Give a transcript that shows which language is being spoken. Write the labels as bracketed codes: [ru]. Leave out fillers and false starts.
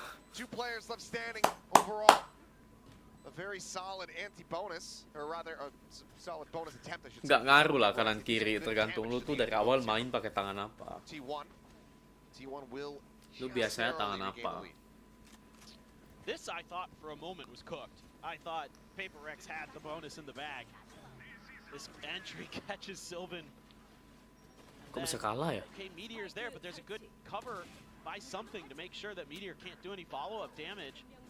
[en] Two players left standing overall. A very solid anti-bonus, or rather a solid bonus attempt, I should say. [id] Nggak ngaruh lah kanan kiri, tergantung lu tuh dari awal main pakai tangan apa. [en] T1 will [id] Lu biasanya tangan apa? [en] This I thought for a moment was cooked. I thought Prx had the bonus in the bag. This entry catches Sylvan. [id] Kok bisa kalah ya? [en] Okay, Meteor's there, but there's a good cover by something to make sure that Meteor can't do any follow-up damage.